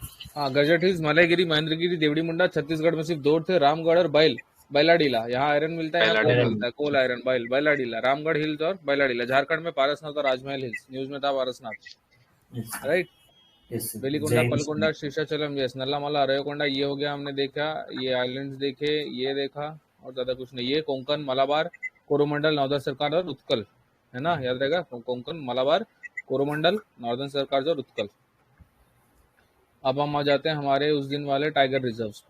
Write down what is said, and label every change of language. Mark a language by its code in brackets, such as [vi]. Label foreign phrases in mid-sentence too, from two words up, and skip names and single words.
[hi] हाँ, गजट हिल्स, मलयगिरी, महेंद्रगिरी, देवड़ी मुंडा छत्तीसगढ़ में सिर्फ 2 थे, रामगढ़ और बैलाडीला। यहाँ आयरन मिलता है, यहाँ पहला कोल डीला। मिलता है, [en] coal iron, [hi] बैलाडीला, रामगढ़ हिल्स और बैलाडीला। झारखंड में पारसनाथ और राजमहल हिल्स, न्यूज में था पारसनाथ, यस राइट। यस बेलीकोंडा, जैन पलकोंडा, शीशाचलम, यस, नल्लामला, अरयकोंडा, ये हो गया हमने देखा, ये आइलैंड्स देखे, ये देखा, और ज्यादा कुछ नहीं। ये कोंकण, मलाबार, कोरोमंडल, नॉर्दर्न सरकार और उत्कल, है ना, याद रहेगा, कोंकण, मलाबार, कोरोमंडल, नॉर्दर्न सरकार और उत्कल। अब हम आ जाते हैं हमारे उस दिन वाले [en] tiger reserves [hi] पे।